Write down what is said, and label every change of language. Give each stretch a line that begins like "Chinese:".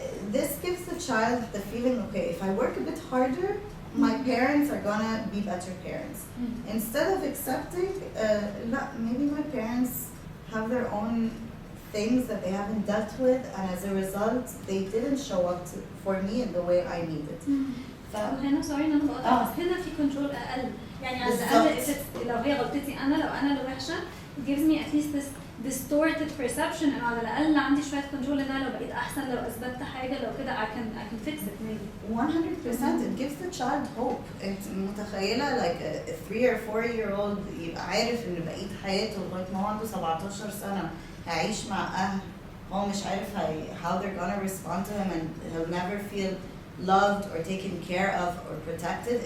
English: This gives the child the feeling, okay, if I work a bit harder, my parents are gonna be better parents. Instead of accepting, maybe my parents have their own things that they haven't dealt with, and as a result, they didn't show up for me in the way I needed.
Arabic: هنا sorry إن أنا بقطع بس هنا في كنترول أقل يعني على الأقل لو هي غلطتي أنا لو أنا اللي وحشة
English: it gives me at least this distorted perception
Arabic: إنه على الأقل عندي شوية كنترول إن أنا لو بقيت أحسن لو أثبتت حاجة لو كده
English: I can fix it maybe. 100% it gives the child hope.
Arabic: أنت متخيلة
English: like a 3 or 4-year-old
Arabic: يبقى عارف إن بقية حياته لغاية ما هو عنده 17 سنة هيعيش مع أهل هو مش عارف
English: how they're gonna respond to him and he'll never feel loved or taken care of or protected.